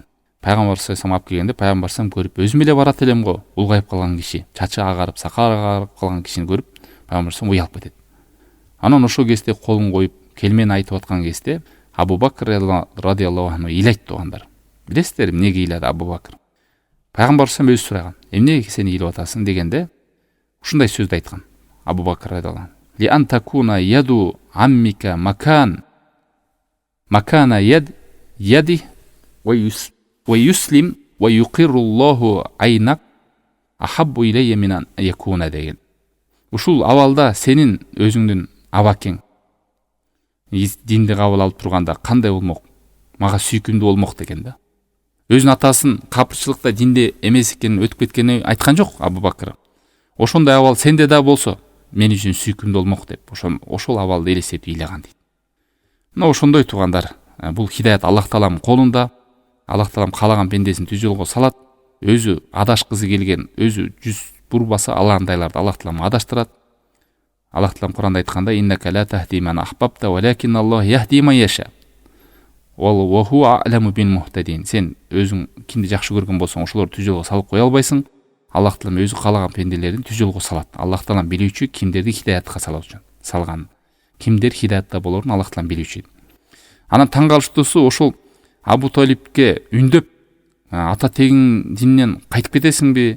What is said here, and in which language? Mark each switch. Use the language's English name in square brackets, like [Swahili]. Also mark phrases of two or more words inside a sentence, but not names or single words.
[Kyrgyz] Пайгамбар [Arabic] صلى الله عليه وسلم [Kyrgyz] алып келгенде, пайгамбар [Arabic] صلى الله عليه وسلم [Kyrgyz] көрүп, өзүм эле барат элем го, улгайып калган киши, чачы агарып, сакалы агарып калган кишини көрүп, пайгамбар [Arabic] صلى الله عليه وسلم [Kyrgyz] уялып кетет. Анан ошол кезде колун коюп, келмени айтып аткан кезде, Абу Бакр [Arabic] رضي الله عنه [Kyrgyz] ыйлайт туугандар. Билесиздер эмнеге ыйлады Абу Бакр? Пайгамбар [Arabic] صلى الله عليه وسلم [Kyrgyz] өзү сураган, эмнеге сен ыйлап атасың дегенде, ушундай сөздү айткан. [Arabic] Абу Бакр رضي الله عنه: "لأن تكون يد عمك مكان يدي ويسلم ويقر الله عينك أحب إلي من يكون" деген. [Kyrgyz] Ушул абалда сенин өзүңдүн абакең динди кабыл алып турганда кандай болмок? Мага сүйкүмдүү болмок деген да. Өзүнүн атасын капырчылыкта динде эмес экенин өтүп кеткенин айткан жок Абу Бакр. ошондой абал сенде да болсо мен үчүн сүйкүмдүү болмок деп ошол абалды элестетип ыйлаган дейт. Мына ошондой туугандар, бул хидаят Аллах Тааланын колунда. Аллах Таалам каалаган пендесин түз жолго салат. Өзү адашкызы келген, өзү жүз бурбаса аландайларды Аллах Таалам адаштырат. Аллах Таалам Куранда айтканда: [Arabic] "إنك لا تهدي من أحببت ولكن الله يهدي من يشاء. وهو أعلم بالمهتدين." [Kyrgyz] Сен өзүң кимди жакшы көргөн болсоң, ошолорду түз жолго салып кое албайсың. Аллах Таалам өзү каалаган пенделерин түз жолго салат. Аллах Таалам билүүчү кимдерди хидаятка салган. Кимдер хидаятта болорун Аллах Таалам билүүчү. Анан таң калыштуусу ошол Абу Талибке үндөп, ата тегиң дининен кайтып кетесиңби?